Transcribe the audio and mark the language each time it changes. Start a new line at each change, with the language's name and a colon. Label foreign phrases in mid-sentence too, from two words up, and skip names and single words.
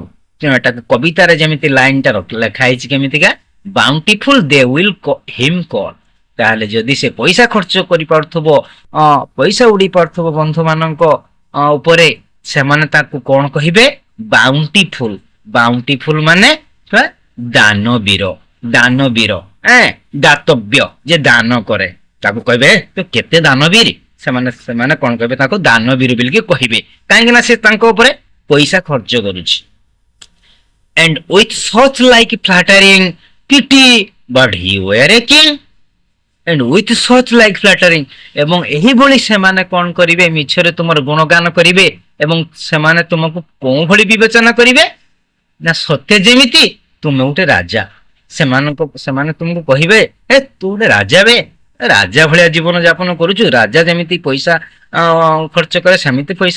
Odia: ତେଣୁ ଏଟାକୁ କବିତାରେ ଯେମିତି ଲାଇନଟା ଲେଖା ହେଇଛି କେମିତିକା,
English: bountiful they will him call,
Odia: ତାହେଲେ ଯଦି ସେ ପଇସା ଖର୍ଚ୍ଚ କରିପାରୁଥିବ, ପଇସା ଉଡି ପାରୁଥିବ ବନ୍ଧୁ ମାନଙ୍କ ଉପରେ, ସେମାନେ ତାକୁ କଣ କହିବେ, ବାଉଣ୍ଟିଫୁଲ ମାନେ ଦାନବୀର ଦାନବୀର ଦାତବ୍ୟ ଯେ ଦାନ କରେ ତାକୁ କହିବେ ତୁ କେତେ ଦାନବୀର ସେମାନେ ସେମାନେ କଣ କହିବେ ତାକୁ ଦାନବୀର ବୋଲିକି କହିବେ କାହିଁକି ନା ସେ ତାଙ୍କ ଉପରେ ପଇସା ଖର୍ଚ୍ଚ କରୁଛି
English: and with such like flattering pity but he were a king and with such like flattering
Odia: ଏବଂ ଏହିଭଳି ସେମାନେ କଣ କରିବେ ମିଛରେ ତୁମର ଗୁଣଗାନ କରିବେ ଏବଂ ସେମାନେ ତୁମକୁ କୋଉ ଭଳି ବିବେଚନା କରିବେ ନା ସତ୍ୟ ଯେମିତି ତୁମେ ଗୋଟେ ରାଜା ସେମାନେ ତୁମକୁ କହିବେ ତୁ ଗୋଟେ ରାଜା ବେ ରାଜା ଭଳିଆ ଜୀବନ ଯାପନ କରୁଛୁ ରାଜା ଯେମିତି ପଇସା ଖର୍ଚ୍ଚ କରେ ସେମିତି ପଇସା